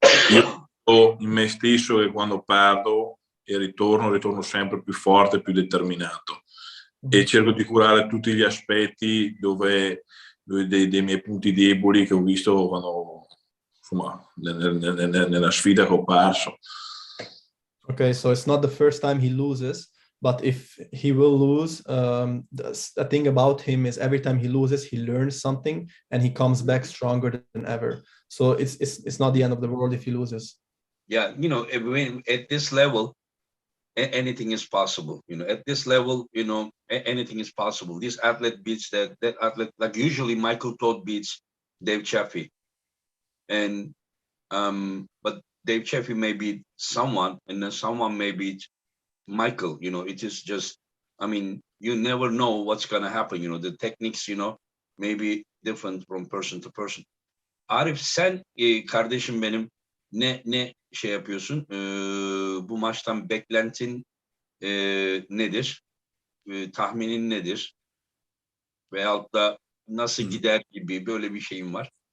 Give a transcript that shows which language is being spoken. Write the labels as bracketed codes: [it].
[it] Io so in me stesso che quando perdo e ritorno sempre più forte, più determinato, e cerco di curare tutti gli aspetti dei miei punti deboli che ho visto quando, insomma, nella sfida che ho perso. [en] Okay, so it's not the first time he loses, but if he will lose, the thing about him is every time he loses, he learns something and he comes back stronger than ever. So it's not the end of the world if he loses. Yeah, at this level, anything is possible. At this level, anything is possible. This athlete beats that athlete. Like usually, Michael Todd beats Dave Chaffee, and but Dave Chaffee may beat someone, and then someone may beat Michael. It is just, you never know what's gonna happen. The techniques, may be different from person to person. [tr] Arif, sen kardeşim benim, ne şey yapıyorsun? Bu maçtan beklentin nedir? Tahminin nedir? Veyahut da nasıl gider gibi böyle bir şeyim var.